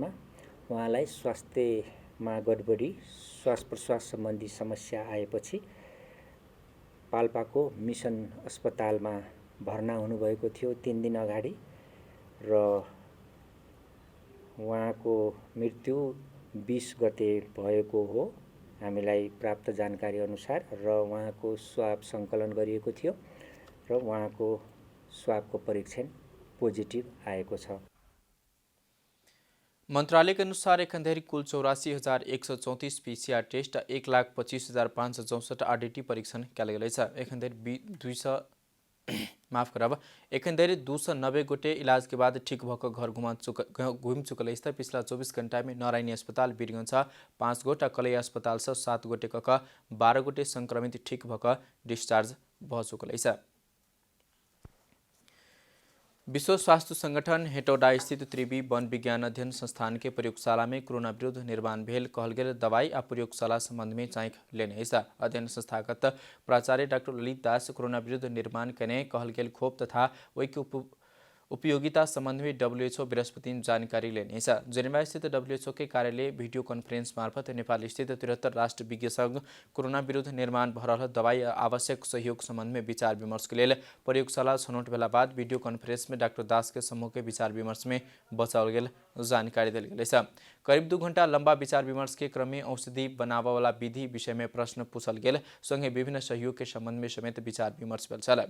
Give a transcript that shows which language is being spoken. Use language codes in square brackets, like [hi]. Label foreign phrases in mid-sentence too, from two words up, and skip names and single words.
[ne] उहाँलाई स्वास्थ्यमा गडबडी, श्वास प्रश्वास सम्बन्धी समस्या आएपछि पाल्पाको मिसन अस्पतालमा भर्ना हुनुभएको थियो 3 दिन अगाडि र उहाँको मृत्यु 20 गते भएको हो। हामीलाई प्राप्त जानकारी अनुसार र उहाँको स्वाब सङ्कलन गरिएको थियो र उहाँको स्वाबको परीक्षण पोजिटिभ आएको छ। [mai] मंत्रालय के अनुसार एखन कुल 84,134 [en] PCR test [mai] 1,25,564 RDT परीक्षण कयल गेल अछि। एखन धरि 290 गोटे इलाज के बाद ठीक भऽ घर घुमि चुकल अछि। पिछला 24 घंटा में नारायणी अस्पताल वीरगंज 5 गोटे, कलई अस्पताल 7 गोटे कऽ 12 गोटे संक्रमित ठीक भऽ डिस्चार्ज भऽ चुकल अछि। विश्व स्वास्थ्य संगठन हेटौडा स्थित त्रिवी वन विज्ञान अध्ययन संस्थान के प्रयोगशाला में कोरोना विरुद्ध निर्माण भेल कहल गेल दवाई आ प्रयोगशाला संबंध में जांच लेने अछि। अध्ययन संस्थागत प्राचार्य डॉक्टर ललित दास कोरोना विरुद्ध निर्माण कने कहल गेल खोप तथा ओहि के उपयोगिता संबंध में WHO बृहस्पति जानकारी लेने अछि। जेनेवा स्थित WHO के कार्यालय [en] video conference [mai] मार्फत नेपाल स्थित 73 राष्ट्र विज्ञ संघ कोरोना विरुद्ध निर्माण भऽ रहल दवाई आवश्यक सहयोग संबंध में विचार विमर्श के लेल प्रयोगशाला छनौट भेला बाद [en] video conference [mai] में डॉक्टर दास के समूह के विचार विमर्श में बचाओल गेल जानकारी देल गेल अछि। करीब 2 घंटा लंबा विचार विमर्श के क्रम में औषधि बनाबय वाला विधि विषय में प्रश्न पूछल गेल, संगे विभिन्न सहयोग के संबंध में समेत विचार विमर्श भेल छल।